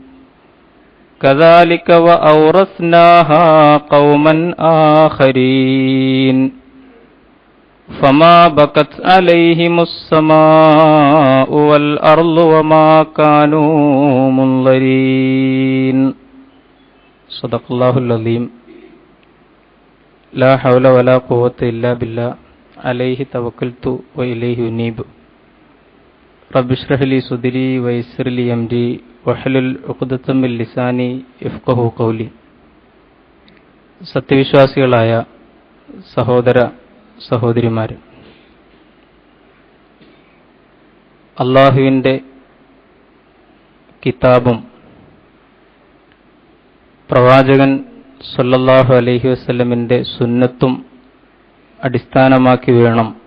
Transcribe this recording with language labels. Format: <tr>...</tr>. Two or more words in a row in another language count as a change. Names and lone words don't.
<ar>كذلك وأورثناها قوما آخرين فما بكت عليهم السماء والأرض وما كانوا منظرين صدق الله العظيم لا حول ولا قوة إلا بالله عليه توكلت وإليه أنيب رب اشرح لي صدري ويسر لي أمري واحلل عقدة من لساني يفقهوا قولي.</ar> <ml>സത്യവിശ്വാസികളായ സഹോദര സഹോദരിമാര്, അള്ളാഹുവിൻ്റെ കിതാബും പ്രവാചകൻ</ml> <ar>صلى الله عليه وسلم</ar> <ml>സുന്നത്തും അടിസ്ഥാനമാക്കി വേണം</ml>